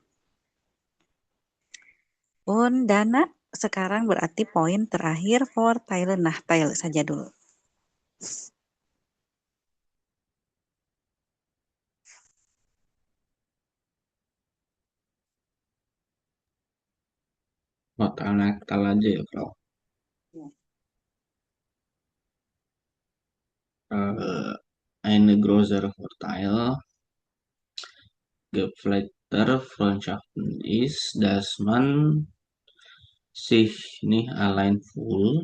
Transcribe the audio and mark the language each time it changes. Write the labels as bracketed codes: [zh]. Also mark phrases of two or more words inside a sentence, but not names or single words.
[id] Dana, sekarang berarti poin terakhir [de] Vorteile, Nachteile [id] saja dulu. Nakal aja ya, Frau. Ya. [de] Eine große Vorteil gepflegter Freundschaften ist, dass man sich nicht allein fühlt.